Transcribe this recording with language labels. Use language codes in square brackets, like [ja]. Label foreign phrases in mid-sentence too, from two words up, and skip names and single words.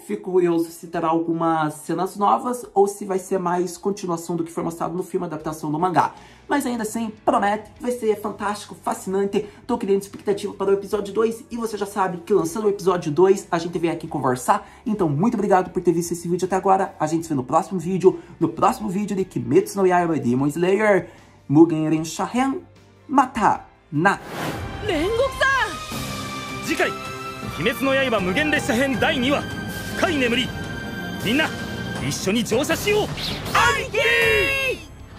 [pt] Fico curioso se terá algumas cenas novas ou se vai ser mais continuação do que foi mostrado no filme, adaptação do mangá. Mas ainda assim, promete, vai ser fantástico, fascinante. Tô criando expectativa para o episódio 2 e você já sabe que lançando o episódio 2, a gente vem aqui conversar. Então, muito obrigado por ter visto esse vídeo até agora. A gente se vê no próximo vídeo de Kimetsu no Yaiba Demon Slayer Mugen Ren Shahen [ja] Mata Na! 次回「鬼滅の刃無限列車編第2話深い眠り」みんな一緒に乗車しよう。兄貴